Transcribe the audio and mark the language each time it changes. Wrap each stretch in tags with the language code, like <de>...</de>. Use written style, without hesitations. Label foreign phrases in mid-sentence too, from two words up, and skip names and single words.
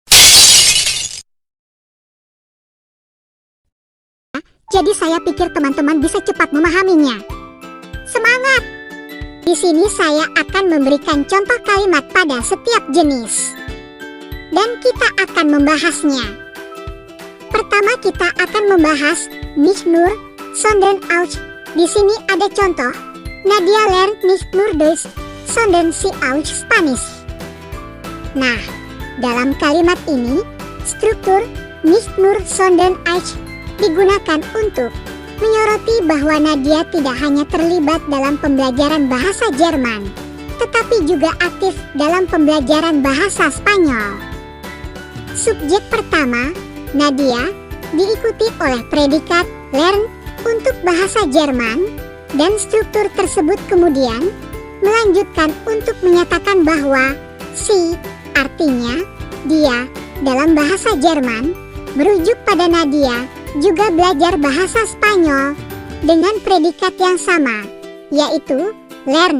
<id>Jadi saya pikir teman-teman bisa cepat memahaminya. Semangat! Di sini saya akan memberikan contoh kalimat pada setiap jenis, dan kita akan membahasnya. Pertama kita akan membahas</id> <de>nicht nur, sondern auch.</de> <id>Di sini ada contoh.</id> <de>Nadia lernt nicht nur Deutsch, sondern sie auch Spanish.</de> <id>Nah, dalam kalimat ini, struktur</id> <de>nicht nur, sondern auch</de> <id>digunakan untuk menyoroti bahwa Nadia tidak hanya terlibat dalam pembelajaran bahasa Jerman, tetapi juga aktif dalam pembelajaran bahasa Spanyol. Subjek pertama, Nadia, diikuti oleh predikat lernt untuk bahasa Jerman, dan struktur tersebut kemudian melanjutkan untuk menyatakan bahwa si, artinya dia, dalam bahasa Jerman, merujuk pada Nadia juga belajar bahasa Spanyol dengan predikat yang sama, yaitu lernt.</id>